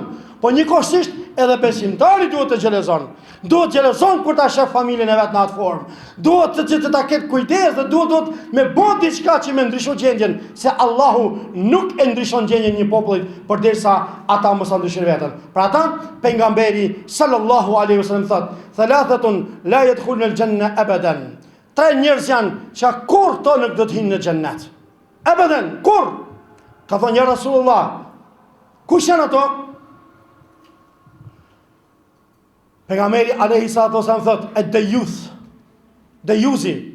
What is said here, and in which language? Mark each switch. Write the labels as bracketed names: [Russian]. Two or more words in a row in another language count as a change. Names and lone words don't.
[Albanian] Po njëkohësisht edhe besimtari duhet të xhelozon. Duhet xhelozon kur ta shef familjen e vet në atë formë. Duhet të ta ketë kujdes dhe duhet me bën diçka që me ndryshon gjendjen, se Allahu nuk e ndryshon gjendjen një popullit përderisa ata mos ndryshojnë veten. Për ata pejgamberi [Arabic] صلى الله عليه وسلم thot: "ثلاثة لا يدخلون الجنة أبدا." [Albanian] Tre njerëz janë që kur to nuk do të hinë në xhennet. Abadan, kur? Ka thënë [Arabic] يا رسول الله. [Albanian] Kush janë ato? [Arabic] Pejgamberi عليه الصلاة والسلام thot: "الديوث." [Albanian] Dayuzi.